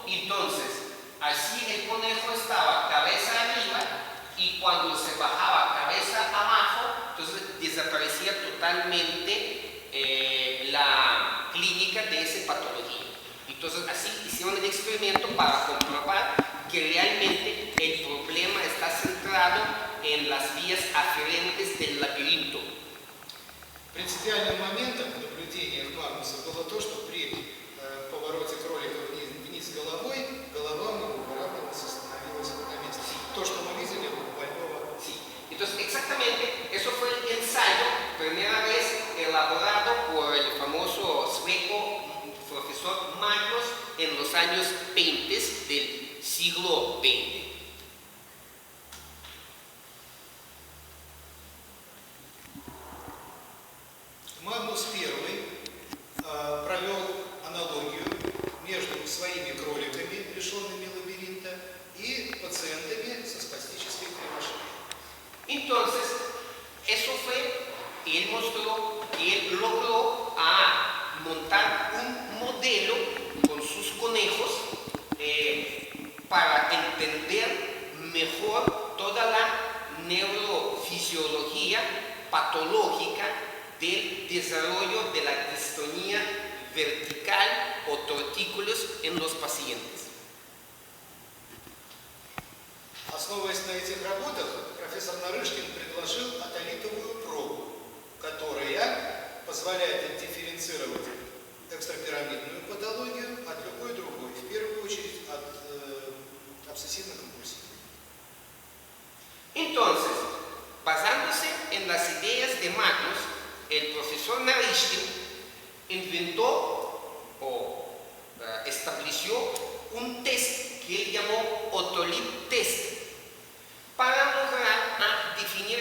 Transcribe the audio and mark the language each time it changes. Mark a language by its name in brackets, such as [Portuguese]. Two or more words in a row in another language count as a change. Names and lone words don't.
[Spanish] Entonces así el conejo estaba cabeza arriba y cuando se bajaba cabeza abajo, entonces desaparecía totalmente la clínica de esa patología. Entonces así hicieron el experimento para comprobar que realmente el problema está centrado en las vías aferentes del laberinto. [Russian] Принципиальным моментом в наблюдениях Магнуса было то, что при повороте кролика вниз головой, голова у него выравнивалась и становилась на месте. То, что мы видели у больного. [Spanish] Sí. Entonces, exactamente, eso fue el ensayo, primera vez elaborado por el famoso sueco profesor Magnus en los años 20 del siglo XX. [Russian] Магнус I провел аналогию между своими кроликами, лишенными лабиринта, и пациентами со спастической кривошеей. [Spanish] Entonces, eso fue, él mostró que él logró montar un modelo con sus conejos para entender mejor toda la neurofisiología patológica del desarrollo de la distonía vertical o tortícolis en los pacientes. [Russian] Основываясь на этих работах, профессор Нарышкин предложил атолитовую пробу, которая позволяет дифференцировать экстрапирамидную патологию от любой другой, в первую очередь от обсессивно-компульсивной. [Spanish] Entonces, basándose en las ideas de Magnus, el profesor Naryshkin inventó o estableció un test que él llamó Otolit Test para lograr definir